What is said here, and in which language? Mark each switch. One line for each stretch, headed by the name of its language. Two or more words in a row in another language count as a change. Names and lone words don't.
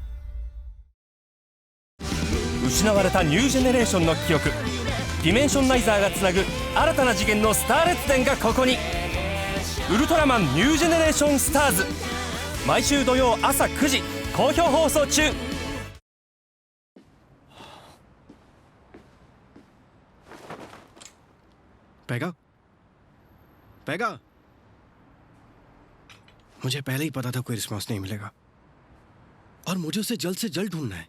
Japanese: 失われたニュージェネレーションの記憶、ディメンションナイザーがつなぐ新たな次元のスター列伝がここに。ウルトラマンニュージェネレーションスターズ、毎週土曜朝9時好評放送中。
Hindi: पैगा, पैगा, मुझे पहले ही पता था कोई रिस्पॉन्स नहीं मिलेगा और मुझे उसे जल्द से जल्द ढूंढना है।